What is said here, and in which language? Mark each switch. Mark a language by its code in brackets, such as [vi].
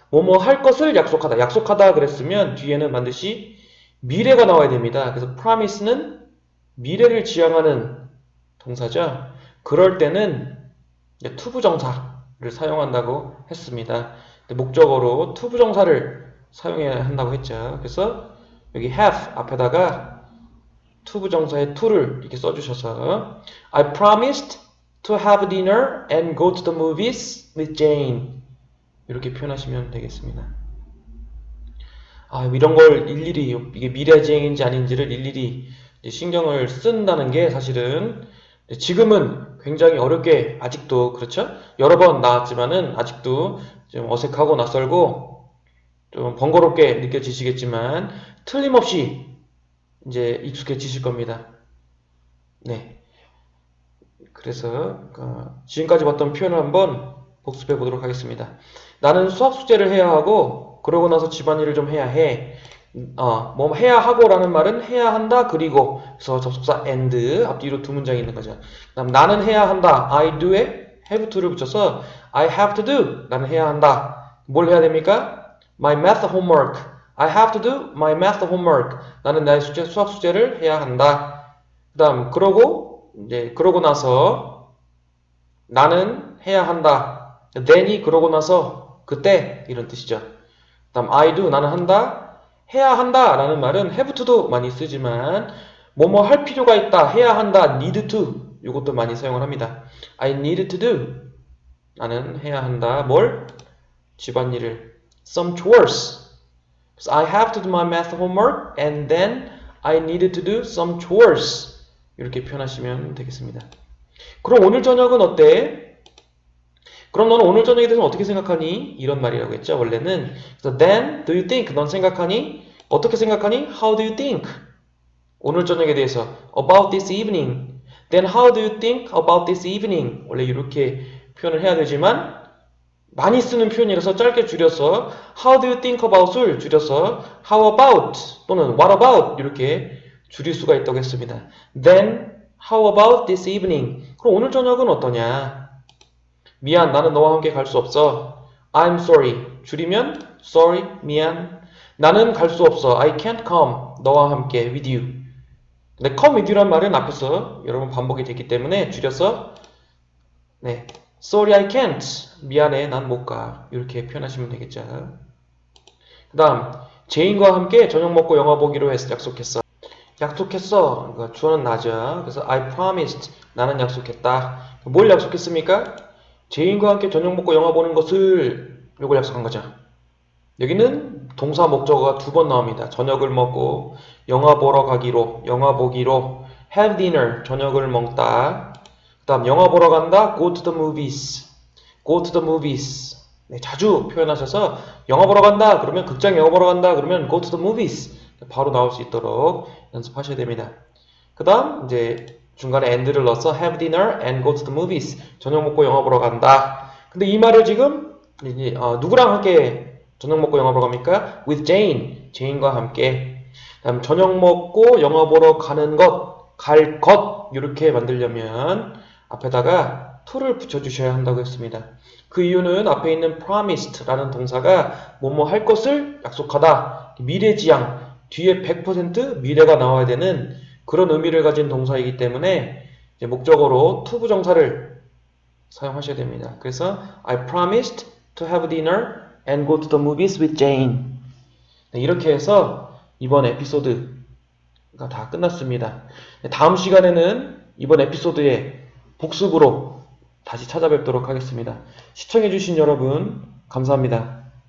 [ko] 뭐뭐 할 것을 약속하다. 약속하다 그랬으면 뒤에는 반드시 미래가 나와야 됩니다. 그래서 promise는 미래를 지향하는 동사죠. 그럴 때는 투부정사를 사용한다고 했습니다. 목적어로 투부정사를 사용해야 한다고 했죠. 그래서 여기 have 앞에다가 투부정사의 to를 이렇게 써주셔서 [en] I promised to have dinner and go to the movies with Jane [ko] 이렇게 표현하시면 되겠습니다. 이런 걸 일일이 이게 미래지행인지 아닌지를 일일이 신경을 쓴다는 게 사실은 지금은 굉장히 어렵게 아직도 그렇죠? 여러 번 나왔지만은 아직도 좀 어색하고 낯설고 좀 번거롭게 느껴지시겠지만 틀림없이 이제 익숙해지실 겁니다. 네. 그래서 지금까지 봤던 표현을 한번 복습해 보도록 하겠습니다. 나는 수학 숙제를 해야 하고 그러고 나서 집안일을 좀 해야 해. 뭐 해야 하고라는 말은 해야 한다 그리고 그래서 접속사 and 앞뒤로 두 문장이 있는 거죠. 그다음 나는 해야 한다. I do에 have to를 붙여서 [en] I have to do [ko] 나는 해야 한다. 뭘 해야 됩니까? [en] My math homework. I have to do my math homework. [ko] 나는 나의 수학 숙제를 해야 한다. 그다음 그러고 나서 나는 해야 한다. then이 그러고 나서 그때 이런 뜻이죠. 그다음 I do 나는 한다. 해야 한다 라는 말은 have to도 많이 쓰지만 뭐뭐 할 필요가 있다. 해야 한다. need to 이것도 많이 사용을 합니다. [en] I need to do [ko] 나는 해야 한다. 뭘? 집안일을 [en] some chores. So I have to do my math homework and then I needed to do some chores. [ko] 이렇게 표현하시면 되겠습니다. 그럼 오늘 저녁은 어때? 그럼 너는 오늘 저녁에 대해서 어떻게 생각하니? 이런 말이라고 했죠. 원래는. 그래서 [en] then do you think? [ko] 넌 생각하니? 어떻게 생각하니? [en] How do you think? [ko] 오늘 저녁에 대해서 [en] about this evening. Then how do you think about this evening? [ko] 원래 이렇게 표현을 해야 되지만 많이 쓰는 표현이라서 짧게 줄여서 [en] How do you think about [ko] 을 줄여서 How about 또는 What about 이렇게 줄일 수가 있다고 했습니다. [en] Then how about this evening? [ko] 그럼 오늘 저녁은 어떠냐? 미안, 나는 너와 함께 갈 수 없어. [en] I'm sorry. [ko] 줄이면 sorry, 미안. 나는 갈 수 없어. [en] I can't come. [ko] 너와 함께 with you. 근데 come with you란 말은 앞에서 여러 번 반복이 됐기 때문에 줄여서 네. [en] Sorry, I can't. [ko] 미안해, 난 못 가. 이렇게 표현하시면 되겠죠. 그 다음, 제인과 함께 저녁 먹고 영화 보기로 약속했어. 약속했어. 그러니까 주어는 나죠. 그래서 I promised. 나는 약속했다. 뭘 약속했습니까? 제인과 함께 저녁 먹고 영화 보는 것을 요걸 약속한 거죠. 여기는 앞에는 동사 목적어가 2번 나옵니다. 저녁을 먹고, 영화 보러 가기로, 영화 보기로, [en] have dinner, [ko] 저녁을 먹다. 그 다음 영화 보러 간다, [en] go to the movies, go to the movies. [ko] 네, 자주 표현하셔서 영화 보러 간다 그러면 극장 영화 보러 간다 그러면 go to the movies 바로 나올 수 있도록 연습하셔야 됩니다. 그 다음 이제 중간에 and를 넣어서 [en] have dinner and go to the movies, [ko] 저녁 먹고 영화 보러 간다. 근데 이 말을 지금 이제 누구랑 함께 저녁 먹고 영화 보러 갑니까? [en] with Jane, [ko] 제인과 함께. 다음 저녁 먹고 영화 보러 가는 것, 갈 것 이렇게 만들려면 앞에다가 to를 붙여주셔야 한다고 했습니다. 그 이유는 앞에 있는 promised라는 동사가 뭐뭐 할 것을 약속하다, 미래지향, 뒤에 100% 미래가 나와야 되는 그런 의미를 가진 동사이기 때문에 이제 목적어로 to 부정사를 사용하셔야 됩니다. 그래서 [en] I promised to have dinner and go to the movies with Jane. [ko] 네, 이렇게 해서 이번 에피소드가 다 끝났습니다. 다음 시간에는 이번 에피소드의 복습으로 다시 찾아뵙도록 하겠습니다. 시청해주신 여러분 감사합니다.